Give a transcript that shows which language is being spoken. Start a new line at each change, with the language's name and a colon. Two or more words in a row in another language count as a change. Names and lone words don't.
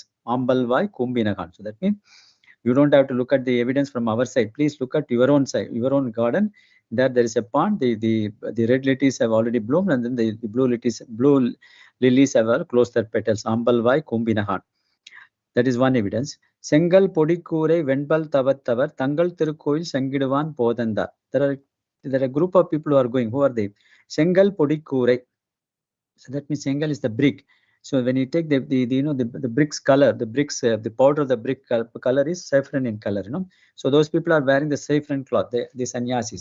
Tamil: ஆம்பல்வாய் கூம்பினகாண்.
English: So that means you don't have to look at the evidence from our side. Please look at your own side, your own garden. There is a pond. The red lilies have already bloomed, and then the blue lilies have all closed their petals.
Tamil: ஆம்பல்வாய் கூம்பினகாண்.
English: That is one evidence.
Tamil: செங்கல் பொடிக்கூறை வெண்பல் தவத்தவர் தங்கள் திருக்கோயில் சங்கிடுவான் போதந்தார்.
English: There are a group of people who are going. Who are they?
Tamil: செங்கல் பொடி கூறை.
English: So that means Sengal is the brick. So when you take the bricks color, the bricks, the powder of the brick color is saffron in color, So those people are wearing the saffron cloth, the sannyasis.